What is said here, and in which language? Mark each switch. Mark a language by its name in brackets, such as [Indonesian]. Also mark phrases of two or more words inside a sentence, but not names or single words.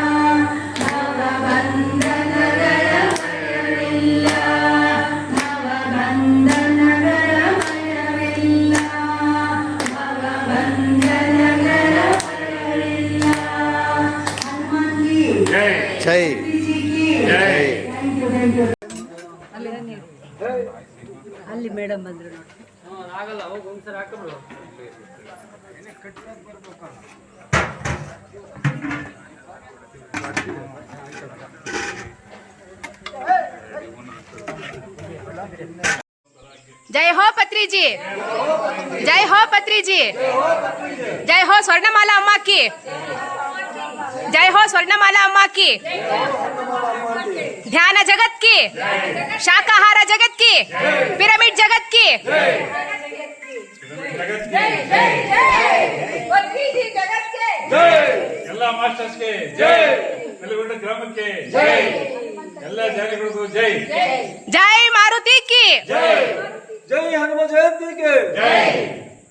[Kannada] ಭವಬಂಧನಗಳ ಭಯವಿಲ್ಲ ಭವಬಂಧನಗಳ ಭಯವಿಲ್ಲ ಭವಬಂಧನಗಳ ಭಯವಿಲ್ಲ. ಹನುಮಂತಿ ಜೈ ಜೈ ಜೈ. [English] thank you. [Kannada] ಅಲ್ಲಿ ಮೇಡಮ್ ಬಂದ್ರು ನೋಡಿ. [Hindi] जय हो पत्री जी, जय हो पत्री जी, जय हो स्वर्णमाला अम्मा की, जय हो स्वर्णमाला अम्मा की, ध्यान जगत की, शाकाहार जगत की, पिरामिड जगत की, [Kannada] ಎಲ್ಲ ಮಾಸ್ಟರ್ಸ್ಗೆ ಜೈ, ನೆಲಗೊಂಡ ಗ್ರಾಮಕ್ಕೆ ಜೈ, ಎಲ್ಲ ಜಾತಿಗಳಿಗೂ ಜೈ. [Hindi] जय मारुति की, [Kannada] ಜೈ [Hindi] जय हनुमान जयंती के जय.